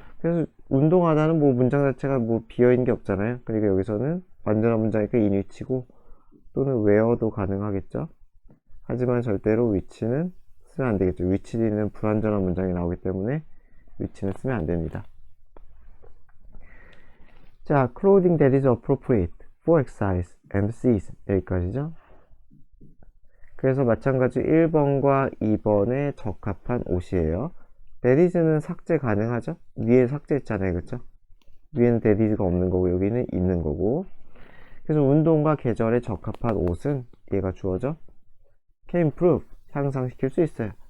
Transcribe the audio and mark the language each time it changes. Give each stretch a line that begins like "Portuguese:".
Korean: 그래서 운동하다는 뭐 문장 자체가 뭐 비어있는 게 없잖아요. 그러니까 여기서는 완전한 문장이니까 인위치고 또는 웨어도 가능하겠죠? 하지만 절대로 위치는 쓰면 안 되겠죠. 위치 뒤는 불완전한 문장이 나오기 때문에 위치는 쓰면 안 됩니다.
English: 자, clothing that is appropriate for exercise and season.
Korean: 여기까지죠. 그래서 마찬가지 1번과 2번에 적합한 옷이에요.
English: that is
Korean: 는 삭제 가능하죠? 위에 삭제했잖아요, 그쵸? 위에는 that is가 없는 거고 여기는 있는 거고. 그래서 운동과 계절에 적합한 옷은 얘가 주어져
English: can improve,
Korean: 향상시킬 수 있어요.